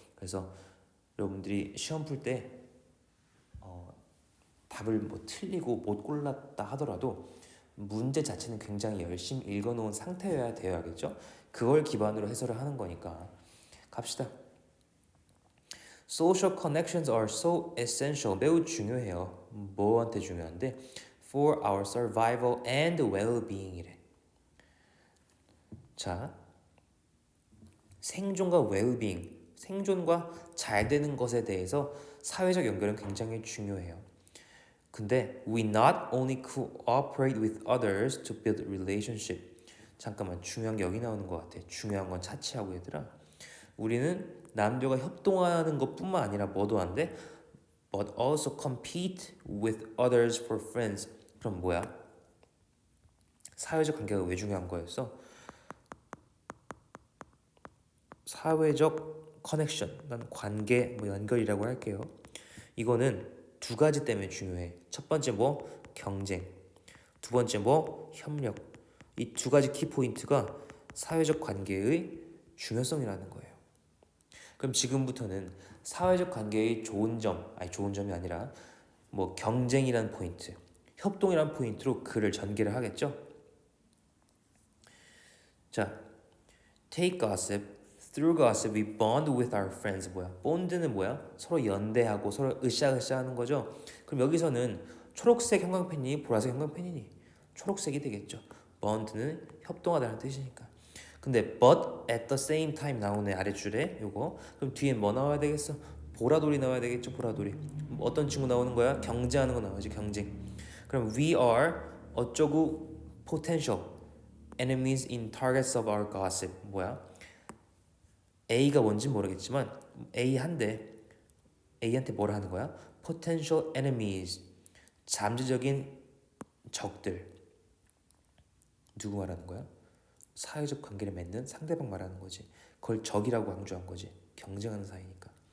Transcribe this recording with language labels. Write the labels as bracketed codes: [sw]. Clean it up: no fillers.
[ko] 그래서 여러분들이 시험 풀 때 답을 뭐 틀리고 못 골랐다 하더라도 문제 자체는 굉장히 열심히 읽어놓은 상태여야 돼야겠죠. 그걸 기반으로 해설을 하는 거니까 갑시다. [en] Social connections are so essential. [ko] 매우 중요해요. 뭐한테 중요한데? [en] For our survival and well-being이래. [ko] 자, 생존과 well-being, 생존과 잘 되는 것에 대해서 사회적 연결은 굉장히 중요해요. 근데 [en] we not only cooperate with others to build relationship. [ko] 잠깐만, 중요한 게 여기 나오는 것 같아. 중요한 건 차치하고 얘들아. 우리는 남들과 협동하는 것뿐만 아니라 뭐도 안 돼? [en] But also compete with others for friends. [ko] 그럼 뭐야? 사회적 관계가 왜 중요한 거였어? 사회적 커넥션, 난 관계, 뭐 연결이라고 할게요. 이거는 두 가지 때문에 중요해. 첫 번째 뭐? 경쟁. 두 번째 뭐? 협력. 이 두 가지 키포인트가 사회적 관계의 중요성이라는 거예요. 그럼 지금부터는 사회적 관계의 좋은 점, 아니 좋은 점이 아니라 뭐 경쟁이란 포인트, 협동이란 포인트로 글을 전개를 하겠죠. [en] 자, take gossip, through gossip we bond with our friends. [ko] 뭐야? bond는 뭐야? 서로 연대하고 서로 으쌰으쌰 하는 거죠. 그럼 여기서는 초록색 형광펜이 보라색 형광펜이니 초록색이 되겠죠. bond는 협동하다는 뜻이니까. 근데 [en] but at the same time [ko] 나오네 아랫줄에 요거. 그럼 뒤에 뭐 나와야 되겠어? 보라돌이 나와야 되겠죠. 보라돌이. 어떤 친구 나오는 거야? 경쟁하는 거 나오지. 경쟁. [en] 그럼 we are 어쩌고 potential enemies in targets of our gossip. [ko] 뭐야? A가 뭔진 모르겠지만 A한테 뭐라 하는 거야? [en] potential enemies. [ko] 잠재적인 적들. 누구 말하는 거야? 사회적 관계를 맺는 상대방 말하는 거지. 그걸 적이라고 강조한 거지. 경쟁하는 사이니까.